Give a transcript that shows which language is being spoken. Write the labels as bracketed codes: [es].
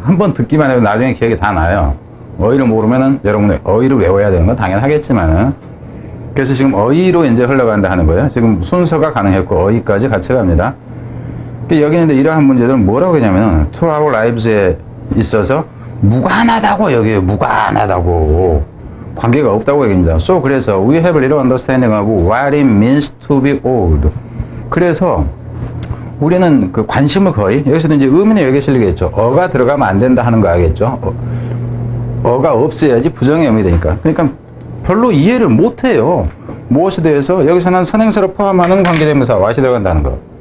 [ko] 한번 듣기만 해도 나중에 기억이 다 나요. 어휘를 모르면은 여러분들 어휘를 외워야 되는 건 당연하겠지만은 그래서 지금 어휘로 이제 흘러간다 하는 거예요. 지금 순서가 가능했고 어휘까지 같이 갑니다. 여기는 이러한 문제들은 뭐라고 하냐면 [en] to our lives [ko] 에 있어서 무관하다고 여기에요. 무관하다고 관계가 없다고 얘기합니다. [en] So [ko] 그래서 [en] we have a little understanding of what it means to be old. [ko] 그래서 우리는 그 관심을 거의 여기서도 이제 의문의 여기에 실리겠죠. 어가 들어가면 안 된다 하는 거 알겠죠. 어가 없어야지 부정의 의미 되니까. 그러니까 별로 이해를 못 해요. 무엇에 대해서 여기서는 선행사를 포함하는 관계대명사 what이 들어간다는 거.